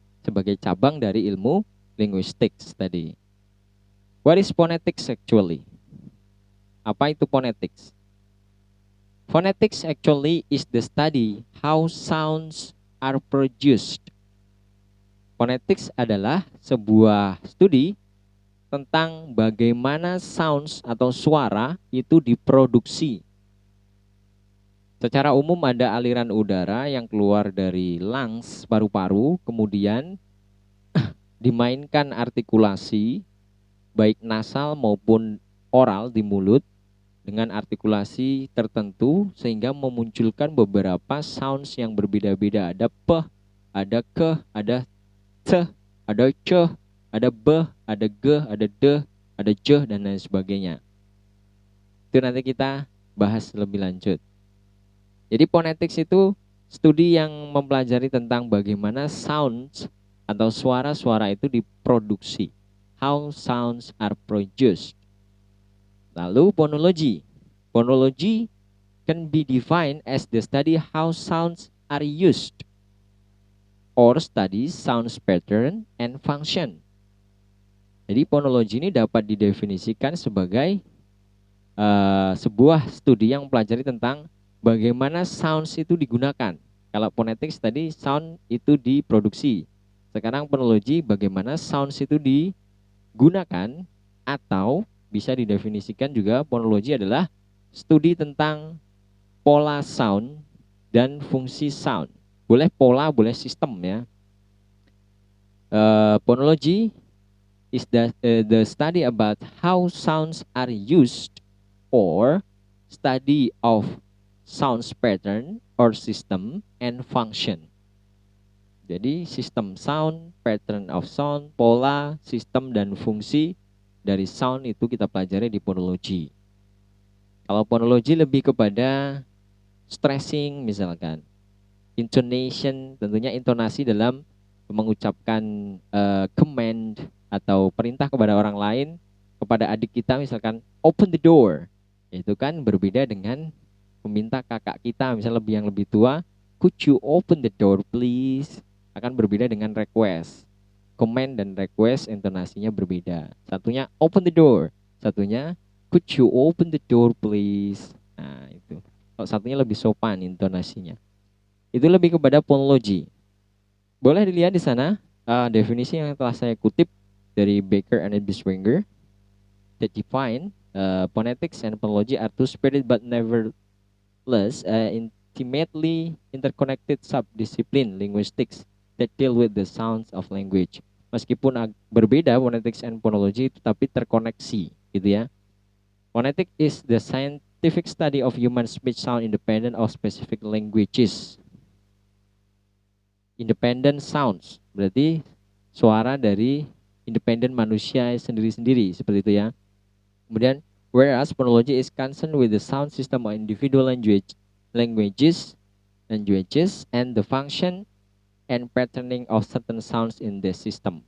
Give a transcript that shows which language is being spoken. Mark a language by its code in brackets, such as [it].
[id] Sebagai cabang dari ilmu linguistics tadi. [en] What is phonetics actually? [id] Apa itu phonetics? [en] Phonetics actually is the study how sounds are produced. [id] Phonetics adalah sebuah studi tentang bagaimana sounds atau suara itu diproduksi. Secara umum ada aliran udara yang keluar dari lungs, paru-paru, kemudian dimainkan artikulasi baik nasal maupun oral di mulut dengan artikulasi tertentu sehingga memunculkan beberapa sounds yang berbeda-beda. Ada p, ada ke, ada c, ada c, ada b, ada g, ada d, ada j, dan lain sebagainya. Itu nanti kita bahas lebih lanjut. Jadi phonetics itu studi yang mempelajari tentang bagaimana sounds atau suara-suara itu diproduksi. How sounds are produced. Lalu phonology. [en] Phonology can be defined as the study how sounds are used or study sounds pattern and function. [id] Jadi phonology ini dapat didefinisikan sebagai sebuah studi yang mempelajari tentang bagaimana sounds itu digunakan. Kalau phonetics tadi sound itu diproduksi. Sekarang phonology bagaimana sounds itu digunakan, atau bisa didefinisikan juga phonology adalah studi tentang pola sound dan fungsi sound. Boleh pola, boleh sistem ya. [en] Phonology is the study about how sounds are used or study of sounds pattern or system and function. [id] Jadi sistem sound, [en] pattern of sound, [id] pola, sistem dan fungsi dari sound itu kita pelajari di fonologi. Kalau fonologi lebih kepada stressing misalkan, intonation, tentunya intonasi dalam mengucapkan command atau perintah kepada orang lain, kepada adik kita misalkan [en] open the door. [id] Itu kan berbeda dengan meminta kakak kita misalnya yang lebih tua, [en] could you open the door please? [id] Akan berbeda dengan request. Command dan request intonasinya berbeda. Satunya [en] open the door, [id] satunya [en] could you open the door please. [id] Nah, itu. Kalau satunya lebih sopan intonasinya. Itu lebih kepada fonologi. Boleh dilihat di sana definisi yang telah saya kutip dari [en] Baker and Bischwanger that define phonetics and phonology are two separate but nevertheless intimately interconnected subdiscipline linguistics that deal with the sounds of language. [id] Meskipun berbeda phonetics and phonology, tetapi terkoneksi, gitu ya. [en] Phonetic is the scientific study of human speech sound independent of specific languages. [id] Independent sounds berarti suara dari independen manusia sendiri-sendiri, seperti itu ya. [en] Kemudian whereas phonology is concerned with the sound system of individual languages and the function and patterning of certain sounds in the system.